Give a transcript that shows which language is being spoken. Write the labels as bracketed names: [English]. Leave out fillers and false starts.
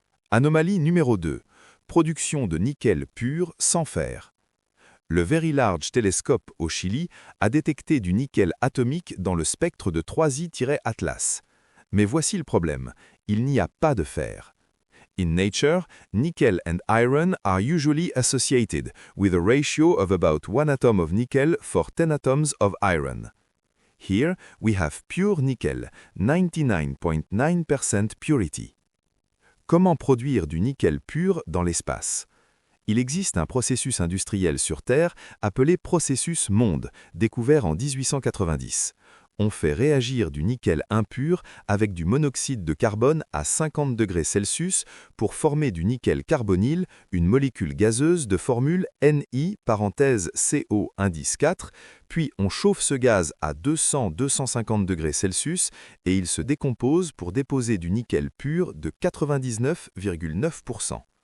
[French] Anomalie numéro 2. Production de nickel pur sans fer. Le Very Large Telescope au Chili a détecté du nickel atomique dans le spectre de 3I-Atlas. Mais voici le problème, il n'y a pas de fer. [English] In nature, nickel and iron are usually associated with a ratio of about 1 atom of nickel for 10 atoms of iron. Here, we have pure nickel, 99.9% purity. [French] Comment produire du nickel pur dans l'espace? Il existe un processus industriel sur Terre appelé processus Monde, découvert en 1890. On fait réagir du nickel impur avec du monoxyde de carbone à 50 degrés Celsius pour former du nickel carbonyle, une molécule gazeuse de formule Ni, parenthèse CO indice 4, puis on chauffe ce gaz à 200-250 degrés Celsius et il se décompose pour déposer du nickel pur de 99,9%.